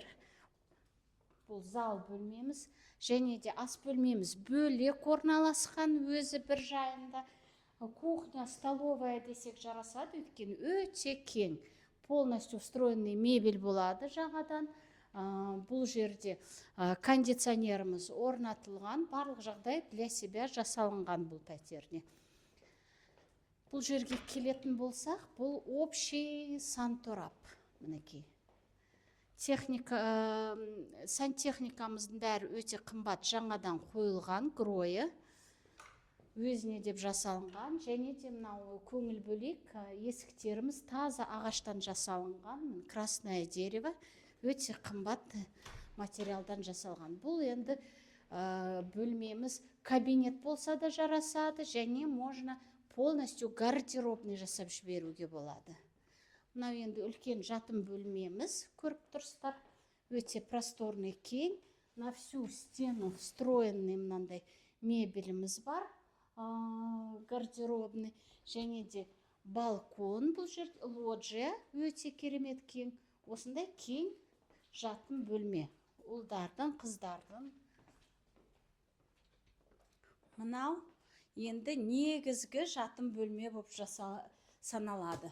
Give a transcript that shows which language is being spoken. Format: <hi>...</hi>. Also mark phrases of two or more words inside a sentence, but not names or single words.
<kk>Бұл зал бөлмеміз, және де ас бөлмеміз бөлек орналасқан, өзі бір жайында.</kk> <ru>Кухня, столовая</ru> <kk>десек жарасады, өйткені өте кең.</kk> <ru>Полностью встроенный мебель</ru> <kk>болады жағадан. Бұл жерде кондиционеріміз орнатылған, барлық жағдай</kk> <ru>для себя</ru> <kk>жасалынған бұл пәтерде. Бұл жерге келетін болсақ, бұл</kk> <ru>общий санторап.</ru> <kk>Мінекей. Сантехникамыздың бәрі өте қымбат, жаңадан қойылған гройы. Өзіне деп жасалынған, және де мынау көңіл бөлек есіктеріміз таза ағаштан жасалынған,</kk> <ru>красное дерево,</ru> <kk>өте қымбат материалдан жасалған. Бұл енді бөлмеміз кабинет болса да жарасады, және</kk> <ru>можно полностью гардеробный</ru> <kk>жасап жіберуге болады. Мынау енді үлкен жатын бөлмеміз, көріп тұрсыздар, өте просторный кең,</kk> <ru>на всю стену встроенный</ru> <kk>мынандай мебеліміз бар. Гардеробный, және де балкон, бұл жер лоджия, өте керемет кең. Осындай кең жатын бөлме. Ұлдардың, қыздардың. Мынау енді негізгі жатын бөлме болып саналады.</kk>